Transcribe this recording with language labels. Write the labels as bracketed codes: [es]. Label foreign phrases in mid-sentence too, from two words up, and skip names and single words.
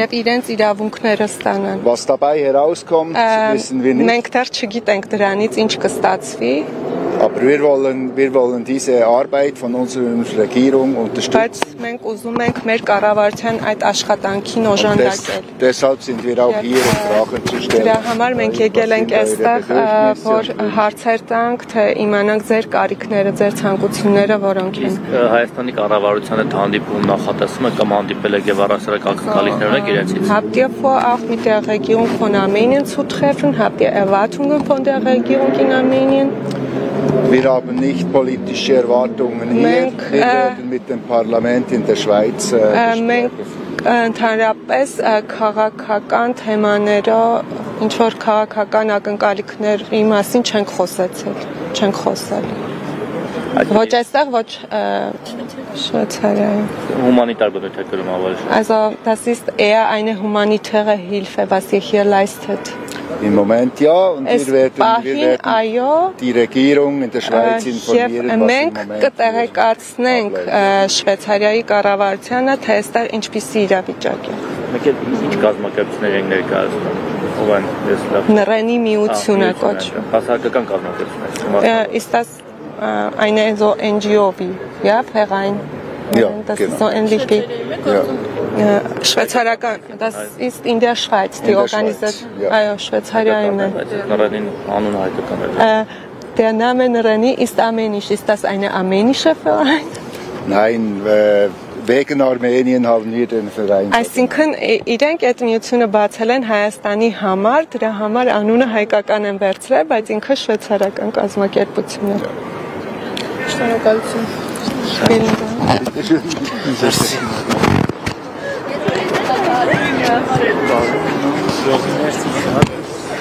[de] Was dabei herauskommt, wissen wir nicht. Aber wir wollen diese Arbeit von unserer Regierung unterstützen. Deshalb sind wir auch hier, um Fragen zu stellen. [hy] Հայաստանի կառավարության հետ հանդիպում նախատեսում եք կամ հանդիպել եք եւ առասարակ ակնկալիքներ ունեք իրենցից։ [de] Habt ihr vor, auch mit der Regierung von Armenien zu treffen? Habt ihr Erwartungen von der Regierung in Armenien? Wir haben nicht politische Erwartungen hier. Wir werden mit dem Parlament in der Schweiz besprechen. [hy] Ընդհանրապես քաղաքական թեմաներով ինչ որ քաղաքական ակնկալիքների մասին չենք խոսել։ Ոչ այստեղ, ոչ Շվեյցարիայում։ [de] Humanitar Betreuung aber. Also, das ist eher eine humanitäre Hilfe, was ihr hier leistet. Im Moment ja, und wir werden die Regierung in der Schweiz informieren, was im Moment [hy] կտեղեկացնենք Շվեյցարիայի կառավարությանը, թե այստեղ ինչպիսի իրավիճակ է։ Մեկ էլ ինչ կազմակերպություններ են ներկայացնում, ով են դեսլավ։ Նռենի միությունը կոչվում։ Հասարակական կազմակերպություններ։ [de] Ist das eine so NGO wie, ja, Verein? Ja, das genau. ist so ähnlich wie Schweizerakan. Das ist in der Schweiz, die Organisation. Ja, Schweizerinnen. Der Name Nreni ist armenisch. Ist das eine armenische Verein? Nein, wegen Armenien haben wir den Verein. [hy] Այսինքն իրենք այդ միությունը բացել են Հայաստանի համար, դրա համար անունը հայկական են վերցրել, բայց ինքը շվեյցարական կազմակերպություն է։ Շնորհակալություն։ [de] Vielen Dank.